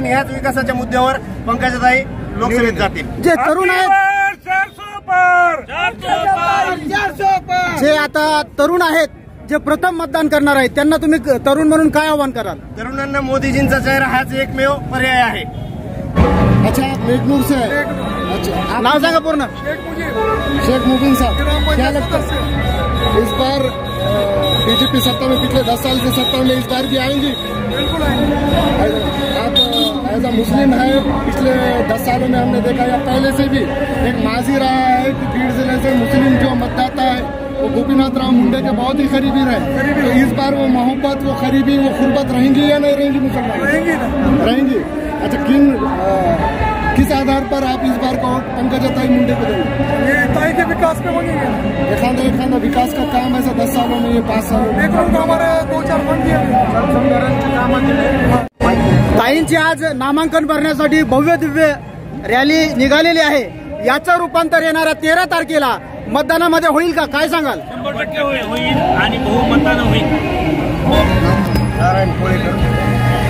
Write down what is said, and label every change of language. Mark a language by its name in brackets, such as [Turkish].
[Marathi] ह्याच विकासाच्या मुद्द्यावर पंकजाताई लोकसभेत जातील. जे तरुण आहेत, जे आता तरुण आहेत, जे प्रथम मतदान करणार आहेत त्यांना तुम्ही तरुण म्हणून काय आवाहन कराल? तरुणांना मोदीजींचा चेहरा हाच एकमेव पर्याय आहे. [Hindi] अच्छा, आप मेघनूर से है? अच्छा, [Marathi] नाव सांगा पूर्ण. [Hindi] शेख मुबीन साहब, क्या लगता है इस बार बीजेपी सत्ता में, पिछले 10 साल से सत्ता में, इस बार भी आएंगी? बिल्कुल आएंगी. आप एज अ मुस्लिम है, पिछले 10 सालों में हमने देखा या पहले से भी एक माजी रहा है कि बीड जिले से मुस्लिम जो मतदाता है वो गोपीनाथ राव मुंडे के बहुत ही करीबी रहे. तो इस बार वो मोहब्बत, वो करीबी, वो खुरबत रहेंगी या नहीं रहेंगी? मुसलमान रहेंगी. अच्छा, किस आधार पर आप इस बार को पंकजाताई मुंडे को देंगे? ये ताई के विकास पे बनेंगे. एखादा विकास का काम ऐसा 10 सालों में, ये 5 सालों में हमारे 2-4 फंड दिए. [Marathi] ताईंची आज नामांकन भरण्यासाठी भव्य दिव्य रॅली निघालेली आहे. याचं रूपांतर येणाऱ्या 13 तारखेला मतदानामध्ये होईल का? काय सांगाल? 100% होईल आणि बहुमतानं होईल. नारायण कोळेकर.